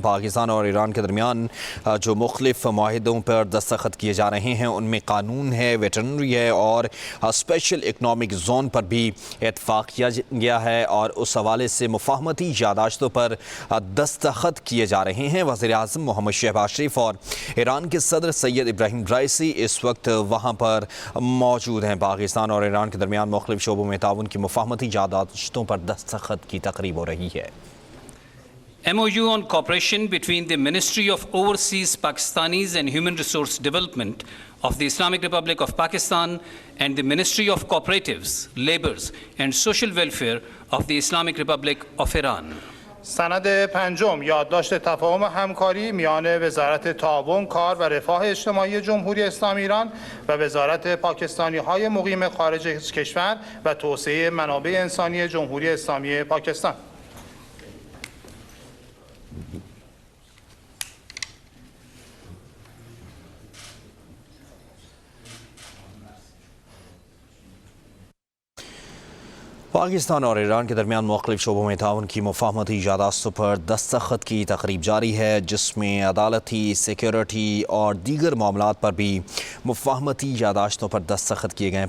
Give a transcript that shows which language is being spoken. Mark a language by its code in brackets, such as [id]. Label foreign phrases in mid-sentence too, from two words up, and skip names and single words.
[ur] پاکستان اور ایران کے درمیان جو مختلف معاہدوں پر دستخط کیے جا رہے ہیں ان میں قانون ہے، ویٹرنری ہے اور [en] special economic zone [ur] پر بھی اتفاق کیا گیا ہے اور اس حوالے سے مفاہمتی یادداشتوں پر دستخط کیے جا رہے ہیں. وزیرِ اعظم محمد شہباز شریف اور ایران کے صدر سید ابراہیم رئیسی اس وقت وہاں پر موجود ہیں. پاکستان اور ایران کے درمیان مختلف شعبوں میں تعاون کی مفاہمتی یادداشتوں پر دستخط کی تقریب ہو رہی ہے. [en] MOU on cooperation between the Ministry of Overseas Pakistanis and Human Resource Development of the Islamic Republic of Pakistan and the Ministry of Cooperatives, Labours and Social Welfare of the Islamic Republic of Iran. [fa] سند پنجم یادداشت تفاهم همکاری میان وزارت تعاون، کار و رفاه اجتماعی جمهوری اسلامی ایران و وزارت پاکستانی‌های مقیم خارج کشور و توسعه منابع انسانی جمهوری اسلامی پاکستان. [ur] پاکستان اور ایران کے درمیان مختلف شعبوں میں تعاون کی مفاہمتی یادداشتوں پر دستخط کی تقریب جاری ہے، جس میں عدالتی، سیکیورٹی اور دیگر معاملات پر بھی مفاہمتی یادداشتوں پر دستخط کیے گئے ہیں.